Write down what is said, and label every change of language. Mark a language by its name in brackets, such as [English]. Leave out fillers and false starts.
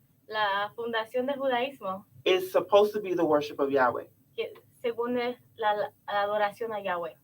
[Spanish] La fundación del judaísmo, [English] is supposed to be the worship of Yahweh. [Spanish] que según es la adoración a Yahweh.